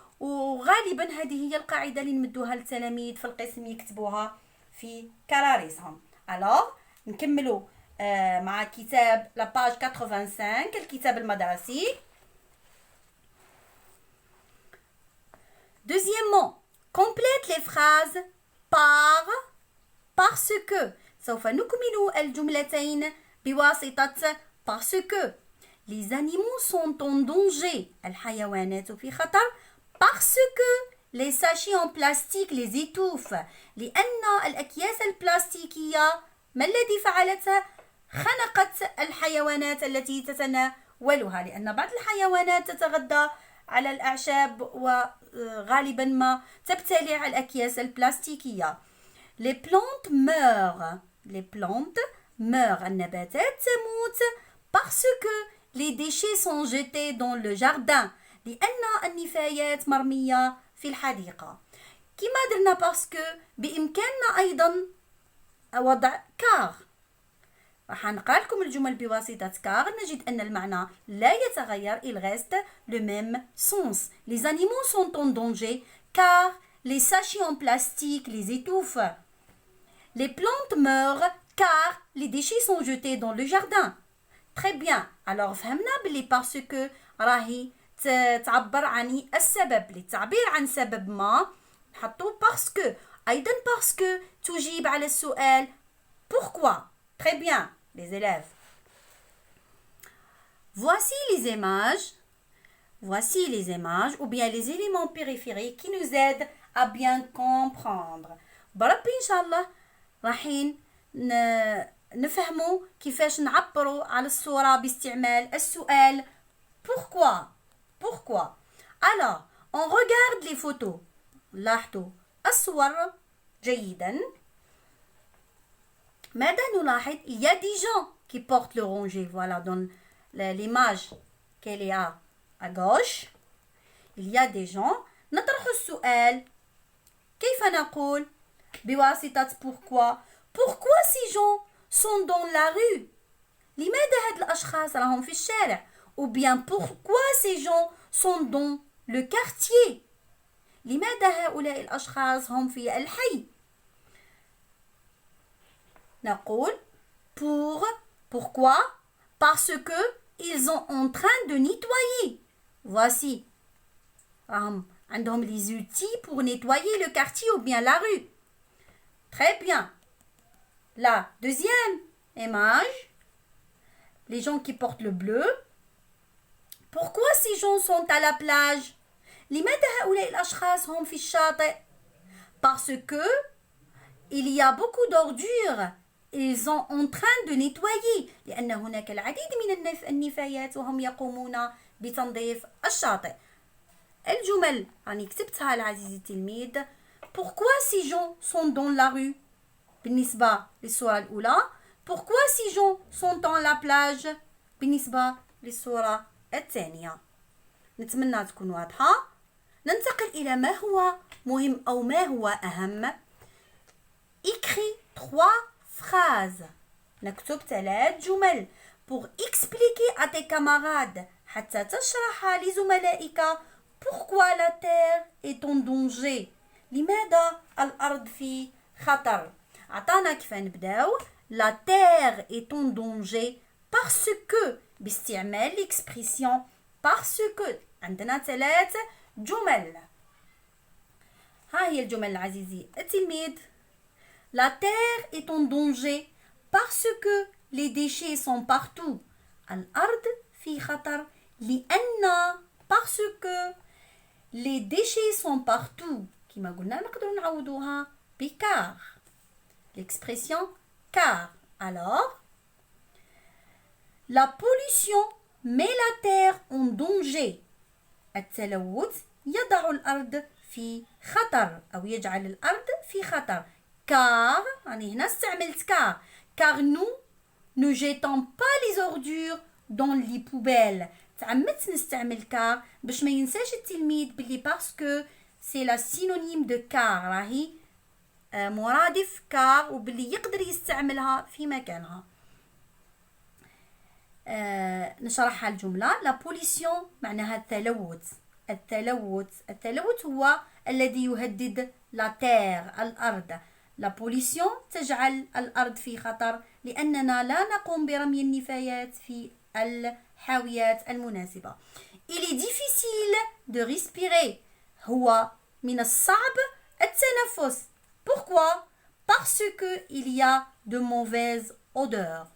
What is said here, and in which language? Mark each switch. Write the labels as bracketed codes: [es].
[ar] وغالبا هذه هي القاعدة اللي نمدوها للتلاميذ في القسم يكتبوها في كراريسهم. alors نكملوا مع كتاب la page 85 الكتاب المدرسي. [fr] Deuxièmement, complète les phrases par, parce que. [ar] سوف نكمل الجملتين بواسطة parce que. [fr] Les animaux sont en danger. [ar] الحيوانات في خطر [fr] parce que les sachets en plastique les étouffent. [ar] لأن الأكياس البلاستيكية ما الذي فعلته؟ خنقت الحيوانات التي تتناولها، لأن بعض الحيوانات تتغذى على الأعشاب وغالبا ما تبتلع الأكياس البلاستيكية. [fr] Les plantes meurent. Les plantes meurent. [ar] النباتات تموت [fr] parce que les déchets sont jetés dans le jardin. [ar] لأن النفايات مرمية في الحديقة. كما درنا parce que بإمكاننا أيضا وضع car. راح نقرأ لكم الجمل بواسطة car. نجد أن المعنى لا يتغير. [fr] Il reste le même sens. Les animaux sont en danger car les sachets en plastique les étouffent. Les plantes meurent car les déchets sont jetés dans le jardin. Très bien. [ar] Alors فهمنا بلي parce que راهي تعبر عن السبب. للتعبير عن سبب ما نحطو parce que. أيضا parce que تجيب على السؤال pourquoi. [fr] Très bien les élèves. Voici les images. Voici les images ou bien les éléments périphériques qui nous aident à bien comprendre. [ar] بربي إن شاء الله راحين نفهموا كيفاش نعبروا على الصورة باستعمال السؤال pourquoi. [fr] Pourquoi. Alors, on regarde les photos. [ar] لاحظوا الصور جيدا. ماذا نلاحظ؟ [fr] Il y a des gens qui portent le rongé. Voilà, dans l'image qu'elle est à gauche. Il y a des gens. [ar] نطرح السؤال. كيف نقول؟ بواسطة pourquoi. [fr] Pourquoi ces gens sont dans la rue? [ar] لماذا هاد الأشخاص راهم في الشارع؟ [fr] Ou bien pourquoi ces gens sont dans le quartier? [ar] لماذا هؤلاء الأشخاص هم في الحي؟ نقول pourquoi? [fr] Parce que ils sont en train de nettoyer. Voici. عندهم les outils pour nettoyer le quartier ou bien la rue. Très bien. La deuxième image, les gens qui portent le bleu. Pourquoi ces gens sont à la plage? [ar] لماذا هؤلاء الأشخاص هم في الشاطئ؟ [fr] Parce que il y a beaucoup d'ordures. Ils sont en train de nettoyer. [ar] لأن هناك العديد من النفايات وهم يقومون بتنظيف الشاطئ. الجمل راني كتبتها العزيزي التلميذ. [fr] Pourquoi ces gens sont dans la rue؟ [ar] بالنسبة للصورة الأولى. [fr] Pourquoi ces gens sont dans la plage؟ [ar] بالنسبة للصورة الثانية. نتمنى تكون واضحة. ننتقل إلى ما هو مهم أو ما هو أهم. [fr] Écris 3 phrases. [ar] نكتب 3 جمل [fr] pour expliquer à tes camarades [ar] حتى تشرح لزملائك [fr] pourquoi la terre est en danger. [ar] لماذا الأرض في خطر؟ عطانا كيف نبداو. [fr] La terre est en danger parce que [ar] باستعمال [fr] l'expression parce que. [ar] عندنا 3 جمل. ها هي الجمل العزيزي التلميذ. [fr] La terre est en danger parce que les déchets sont partout. [ar] الأرض في خطر لأن [fr] parce que les déchets sont partout. [ar] كما قلنا نقدر نعوضوها car. [fr] L'expression car. Alors, la pollution met la terre en danger. [ar] التلوث يضع الأرض في خطر أو يجعل الأرض في خطر. [fr] Car, [ar] يعني هنا استعملت [fr] car nous ne jetons pas les ordures dans les poubelles. [ar] تعمدت نستعمل [fr] car [ar] باش ما ينساش التلميذ بلي [fr] parce que c'est la synonyme de car. [ar] راهي مرادف car وبلي يقدر يستعملها في مكانها. نشرحها الجملة. La pollution معناها التلوث. التلوث هو الذي يهدد la terre الأرض. La pollution تجعل الأرض في خطر لأننا لا نقوم برمي النفايات في الحاويات المناسبة. [fr] Il est difficile de respirer. [ar] هو من الصعب التنفس. [fr] Pourquoi? parce que il y a de mauvaises odeurs.